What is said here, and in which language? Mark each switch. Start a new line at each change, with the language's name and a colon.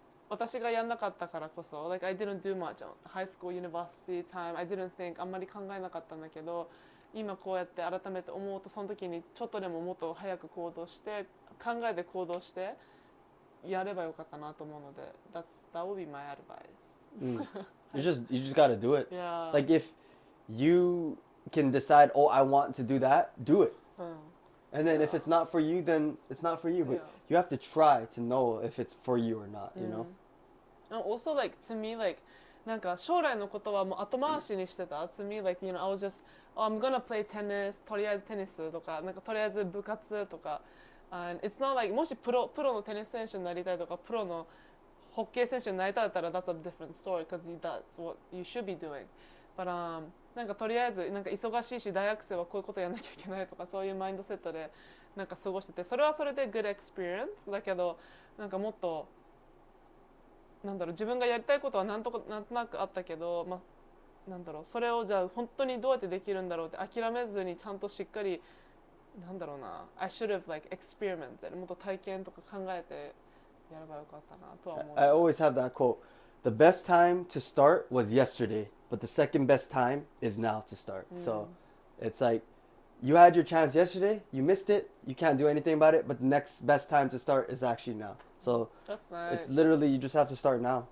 Japanese: 私がやんなかったからこそ
English: like I didn't do much on high school university time, I didn't think
Japanese: あんまり考えなかったんだけど、今こうやって改めて思うと、その時にちょっとでももっと早く行動して考えて行動してやればよかったなと思うので、
English: that would be my advice. You just got to do it. Yeah. Like if you can decide, oh, I want to do that, do it. And then if it's not for you, then it's not for you. But you have to try to know if it's for you or not, you know? Also, like, to me, like,
Japanese: なんか将来のことはもう後回しにしてた。
English: To me, like, you know, I was just, oh, I'm gonna play tennis,
Japanese: とりあえずテニスとか、なんかとりあえず部活とか。
English: And it's not like,
Japanese: もしプロのテニス選手になりたいとか、プロのホッケー選手になりたいだったら、
English: that's a different story, because that's what you should be doing.
Japanese: But, なんかとりあえずなんか忙しいし、大学生はこういうことやんなきゃいけないとか、そういうマインドセットでなんか過ごしてて、それはそれで
English: good experience
Japanese: だけど、なんかもっとなんだろう、自分がやりたいことはなんとなくあったけど、なんだろう、それをじゃあ本当にどうやってできるんだろうって諦めずに、ちゃんとしっかりなんだろうな、
English: I should have like experimented、
Japanese: もっと体験とか考えてやればよかったなとは思う。
English: I always have that quote. The best time to start was yesterday, but the second best time is now to start. So it's like you had your chance yesterday, you missed it, you can't do anything about it, but the next best time to start is actually now. So that's nice. It's literally, you just have to start now.